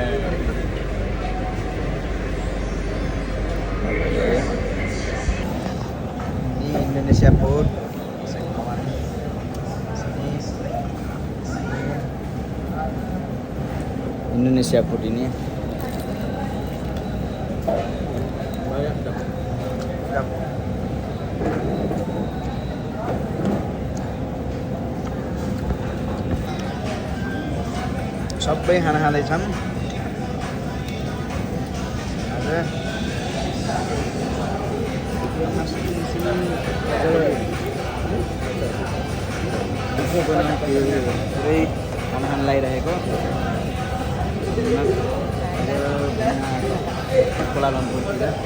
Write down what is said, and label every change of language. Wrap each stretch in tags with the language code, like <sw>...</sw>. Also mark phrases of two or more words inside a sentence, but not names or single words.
<ms>Ini Indonesia Food. Indonesia Food ini banyak dapat.</ms> <ne>सबै खाना खाँदैछन्। पुरै खाना खान लागिरहेको कोलालम्पुरतिर।</ne>